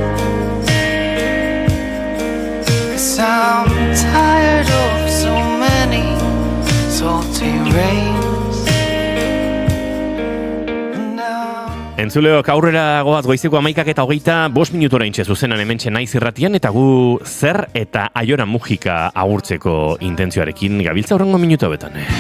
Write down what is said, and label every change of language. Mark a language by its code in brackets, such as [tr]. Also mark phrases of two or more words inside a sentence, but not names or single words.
[en] 'Cause I'm tired of so many salty rains. [eu] Entzuleok aurrera goaz goizeko 11:25 minutora intxe zuzenan hementxe naiz irratian, eta gu zer eta Aiora Mujika agurtzeko intentzioarekin gabiltza horrengo minutu betan.